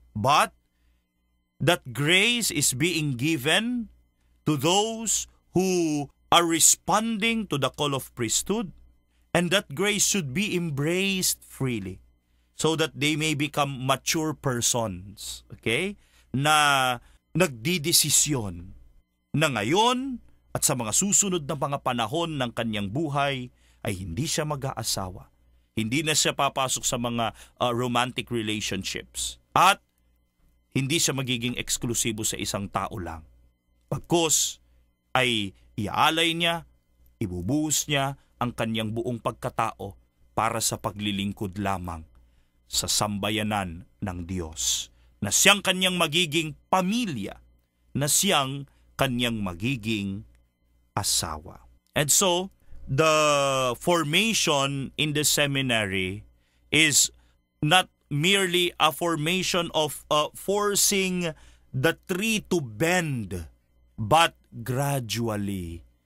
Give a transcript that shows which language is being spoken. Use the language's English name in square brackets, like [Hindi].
[English] But that grace is being given to those who are responding to the call of priesthood, and that grace should be embraced freely so that they may become mature persons, okay? [Filipino] Na nagdidesisyon na ngayon at sa mga susunod na mga panahon ng kanyang buhay ay hindi siya mag-aasawa. Hindi na siya papasok sa mga romantic relationships. At hindi siya magiging eksklusibo sa isang tao lang. Pagkos ay iaalay niya, ibubuhos niya ang kanyang buong pagkatao para sa paglilingkod lamang sa sambayanan ng Diyos, na siyang kanyang magiging pamilya, na siyang kanyang magiging asawa. [English] And so, the formation in the seminary is not merely a formation of forcing the tree to bend, but gradually,